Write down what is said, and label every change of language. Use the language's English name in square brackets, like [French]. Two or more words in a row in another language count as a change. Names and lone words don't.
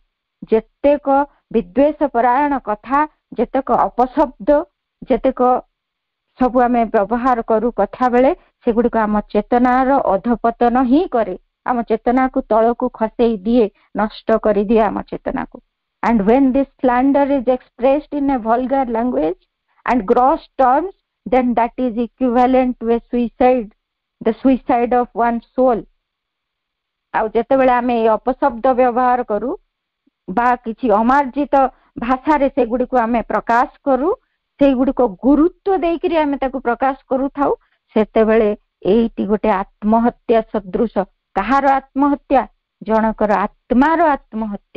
[Odia] ଯେତେକ ବିଦ୍ୱେଷ ପରାୟଣ କଥା, ଯେତେକ ଅପଶବ୍ଦ, ଯେତେକ ସବୁ ଆମେ ବ୍ୟବହାର କରୁ କଥା ବେଳେ, ସେଗୁଡିକ ଆମ ଚେତନାର ଅଧପତନ ହିଁ କରେ, ଆମ ଚେତନାକୁ ତଳକୁ ଖସେଇ ଦିଏ, ନଷ୍ଟ କରିଦିଏ ଆମ ଚେତନାକୁ। [English] And when this slander is expressed in a vulgar language and gross terms, then that is equivalent to a suicide, the suicide of one's soul. [Odia] ଆଉ ଯେତେବେଳେ ଆମେ এই ଅପଶବ୍ଦ ବ୍ୟବହାର କରୁ ବା କିଛି ଅମାର୍ଜିତ ଭାଷାରେ ସେଗୁଡିକୁ ଆମେ ପ୍ରକାଶ କରୁ, ସେଇଗୁଡିକ ଗୁରୁତ୍ୱ ଦେଇକିରି ଆମେ ତାକୁ ପ୍ରକାଶ କରୁଥାଉ, ସେତେବେଳେ ଏଇଟି ଗୋଟେ ଆତ୍ମହତ୍ୟା ସଦୃଶ। କାହାର ଆତ୍ମହତ୍ୟା? ଜଣଙ୍କର ଆତ୍ମାର ଆତ୍ମହତ୍ୟା।